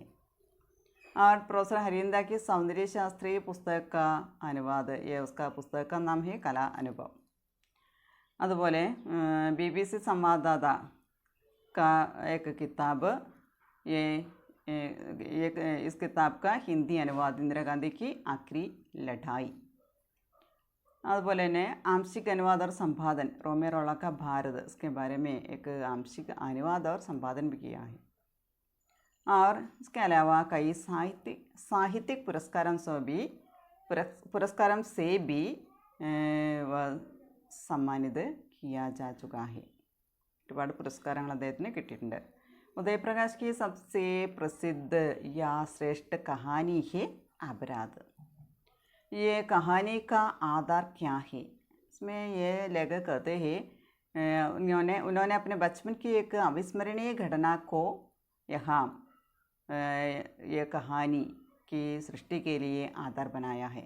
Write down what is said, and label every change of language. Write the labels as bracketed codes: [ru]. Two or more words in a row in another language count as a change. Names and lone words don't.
[hi] और प्रोफेसर हरिंदा की सौंदर्य शास्त्री पुस्तक का अनुवाद, ये उसका पुस्तक का नाम है कला अनुभव. അതുപോലെ BBC संवाददाता का एक किताब, ये इस किताब का हिंदी अनुवाद इंदिरा गांधी की आखिरी लड़ाई. [ml] അതുപോലെ തന്നെ [hi] आंशिक अनुवाद और संपादन रोमे रोला का भारत, इसके बारे में एक आंशिक अनुवाद और संपादन भी किया है. और इसके अलावा कई साहित्यिक पुरस्कारों से भी सम्मानित किया जा चुका है. [ml] ഒരുപാട് പുരസ്കാരങ്ങൾ അദ്ദേഹത്തിന് കിട്ടിയിട്ടുണ്ട്. [hi] उदयप्रकाश की सबसे प्रसिद्ध या श्रेष्ठ कहानी है अपराध. ये कहानी का आधार क्या है? इसमें ये लेखक कहते हैं उन्होंने अपने बचपन की एक अविस्मरणीय घटना को यहाँ ये कहानी की सृष्टि के लिए आधार बनाया है.